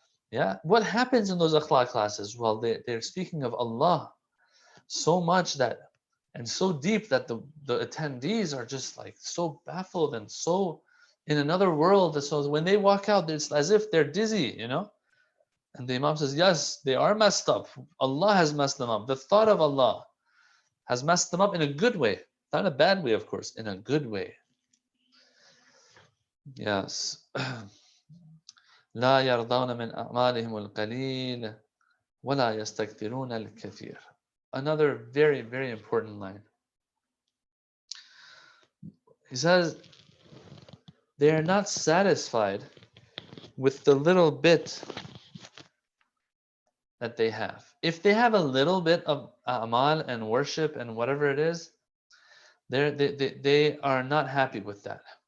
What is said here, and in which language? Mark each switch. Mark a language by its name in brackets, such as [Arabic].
[English] Yeah, what happens in those akhlaq classes? Well, they're speaking of Allah so much that, and so deep that the attendees are just like so baffled and so in another world. So when they walk out, it's as if they're dizzy, And the Imam says, yes, they are messed up. Allah has messed them up. The thought of Allah has messed them up in a good way. Not in a bad way, of course, in a good way. Yes. [Arabic] لا يرضون من أعمالهم القليل ولا يستكثرون الكثير. [English] Another very, very important line. He says, they are not satisfied with the little bit that they have. If they have a little bit of amal and worship and whatever it is, they are not happy with that.